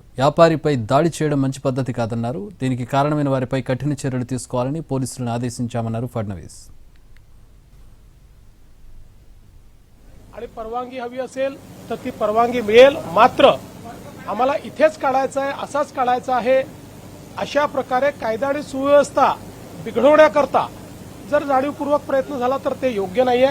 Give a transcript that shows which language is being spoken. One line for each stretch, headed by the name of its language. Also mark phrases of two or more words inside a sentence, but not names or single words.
Telugu: వ్యాపారిపై దాడి చేయడం మంచి పద్ధతి కాదన్నారు. దీనికి కారణమైన వారిపై కఠిన చర్యలు తీసుకోవాలని పోలీసులను आदेशिंचामన్నారు फडणवीस.
Marathi: आणि परवानगी हवी असेल तर ती परवानगी मिळेल. मात्र आम्हाला इथेच काढायचं आहे, असाच काढायचा आहे, अशा प्रकारे कायदा आणि सुव्यवस्था बिघडवण्याकरता जर जाणीवपूर्वक प्रयत्न झाला तर ते योग्य नाहीये.